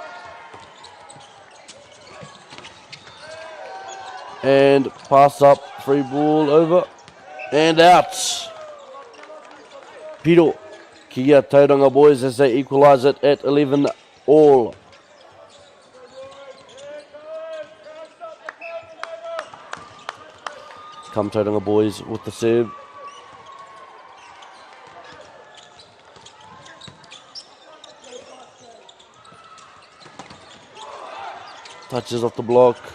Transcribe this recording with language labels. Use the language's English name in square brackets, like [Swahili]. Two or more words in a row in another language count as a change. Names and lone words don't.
[English] And pass up, free ball over. And out. [Māori] Piro kia [English] Tauranga boys as they equalise it at 11 all. Come Tauranga boys with the serve. Touches off the block.